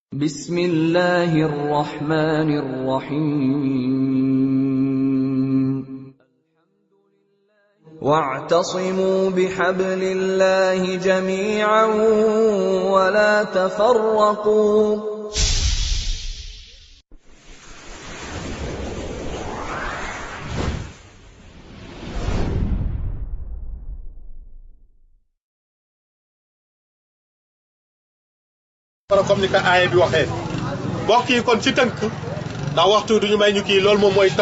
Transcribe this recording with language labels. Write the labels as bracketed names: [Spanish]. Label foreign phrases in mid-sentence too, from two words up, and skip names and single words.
[Arabic] بسم الله الرحمن الرحيم واعتصموا بحبل الله جميعا ولا تفرقوا [Wolof] comme ni ko aaya bi waxee mbokk yi kon ci tënk ndax waxtu duñu may ñu kii loolu moom mooy